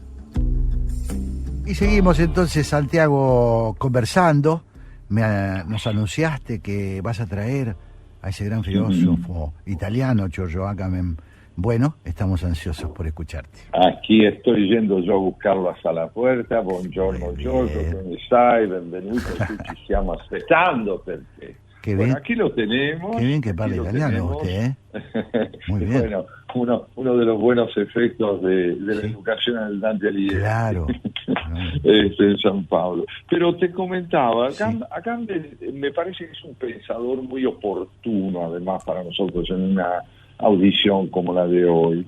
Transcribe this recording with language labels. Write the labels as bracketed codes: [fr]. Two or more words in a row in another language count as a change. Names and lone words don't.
[es] Y seguimos entonces, Santiago, conversando. Nos anunciaste que vas a traer a ese gran filósofo italiano, Giorgio Agamben. Bueno, estamos ansiosos por escucharte. Aquí estoy yendo yo a buscarlo hasta la puerta. [it] Buongiorno Giorgio, come stai? Benvenuto, ci stiamo aspettando perché. [es] Qué Bueno, bien. aquí lo tenemos. Qué bien que [it] parla italiano [es] usted, ¿eh? Muy bien. Bueno, uno de los buenos efectos de la educación en el Dante Alighieri. Claro. En San Pablo. Pero te comentaba, acá me parece que es un pensador muy oportuno, además, para nosotros en una audición como la de hoy.